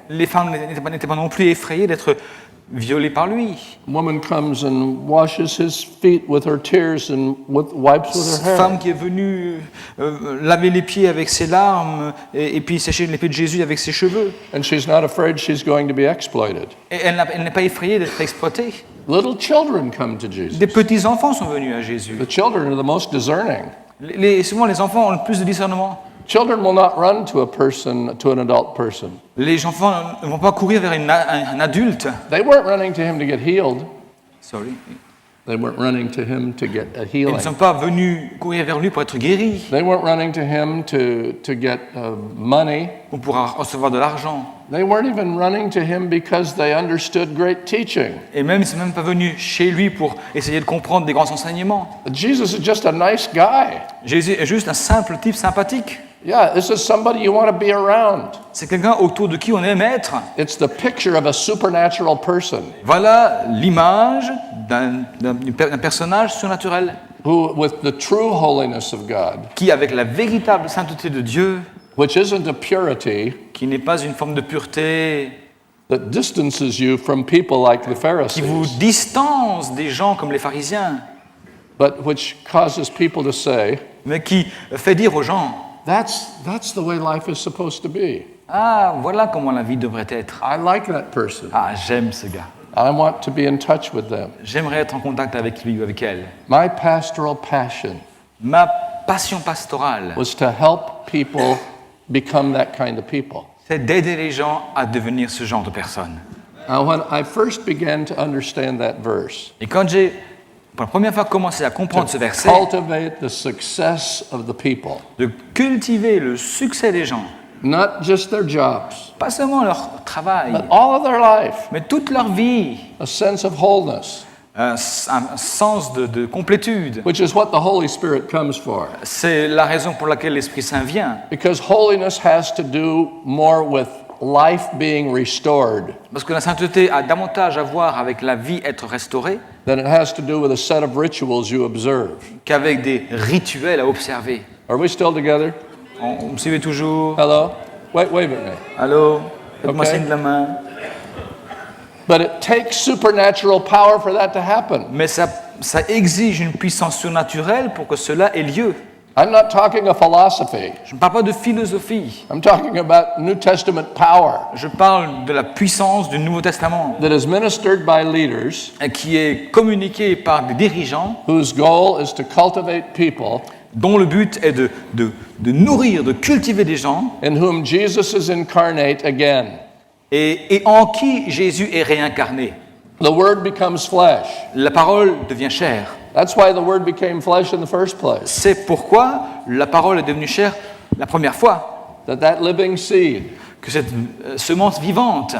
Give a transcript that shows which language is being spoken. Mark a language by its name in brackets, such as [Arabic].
[French] Les femmes n'étaient pas non plus effrayées d'être violées par lui. [English] A woman comes and washes his feet with her tears and wipes with her [French] Cette [English] hair. [French] femme qui est venue laver les pieds avec ses larmes et puis sécher les pieds de Jésus avec ses cheveux. [English] And she's not afraid she's going to be exploited. [French] Et elle n'est pas effrayée d'être exploitée. [English] Little children come to Jesus. [French] Des petits-enfants sont venus à Jésus. [English] The children are the most discerning. [French] Souvent, les enfants ont le plus de discernement. [English] Children will not run to an adult person. [French] Les enfants ne vont pas courir vers un adulte. [English] They weren't running to him to get healed. Sorry. They weren't running to him to get a [French] Ils ne [English] healing. [French] sont pas venus courir vers lui pour être guéris [English] They weren't running to him to get money. [French] ou pour recevoir de l'argent. [English] They weren't even running to him because they understood great teaching. [French] Et même, ils ne sont même pas venus chez lui pour essayer de comprendre des grands enseignements. [English] Jesus is just a nice guy. [French] Jésus est juste un simple type sympathique. [English] Yeah, this is somebody you want to be around. [French] C'est quelqu'un autour de qui on aime être. [English] It's the picture of a supernatural person [French] Voilà l'image d'un personnage surnaturel [English] who, with the true holiness of God, [French] qui, avec la véritable sainteté de Dieu, [English] which isn't a purity, [French] qui n'est pas une forme de pureté, [English] that distances you from people like the [French] qui vous [English] Pharisees, [French] distance des gens comme les pharisiens, [English] but which causes people to say, [French] mais qui fait dire aux gens, [English] that's the way life is supposed to be. [French] ah, voilà comment la vie devrait être. [English] I like that person. [French] Ah, j'aime ce gars. [English] I want to be in touch with them. [French] J'aimerais être en contact avec lui ou avec elle. [English] My pastoral passion [French] Ma passion pastorale, [English] was to help people become that kind of people. [French] c'est d'aider les gens à devenir ce genre de personnes. [English] Now, when I first began to understand that verse, [French] Et quand j'ai, pour la première fois, commencé à comprendre ce verset, [English] cultivate the success of the people, [French] de cultiver le succès des gens, [English] not just their jobs, [French] pas seulement leur travail, [English] but all of their life, [French] mais toute leur vie, [English] a sense of wholeness, [French] un sens de complétude. [English] which is what the Holy Spirit comes for. [French] C'est la raison pour laquelle l'Esprit Saint vient. [English] Because holiness has to do more with life being restored [French] Parce que la sainteté a davantage à voir avec la vie être restaurée [English] than it has to do with a set of rituals you observe. [French] qu'avec des rituels à observer. [English] Are we still together? [French] On me suivait toujours. [English] Hello? Wave at me. [French] Allô? Faites-moi [English] Ok. [French] signe de la main. [English] But it takes supernatural power for that to happen. [French] Mais ça exige une puissance surnaturelle pour que cela ait lieu. [English] I'm not talking of philosophy. [French] Je ne parle pas de philosophie. [English] I'm talking about New Testament power [French] Je parle de la puissance du Nouveau Testament [English] that is ministered by leaders [French] qui est communiquée par des dirigeants [English] whose goal is to cultivate people [French] dont le but est de nourrir, de cultiver des gens [English] in whom Jesus is incarnate again. [French] et en qui Jésus est réincarné. [English] The Word becomes flesh. [French] La parole devient chair. [English] That's why the Word became flesh in the first place. [French] C'est pourquoi la parole est devenue chair la première fois. [English] That living seed [French] Que cette semence vivante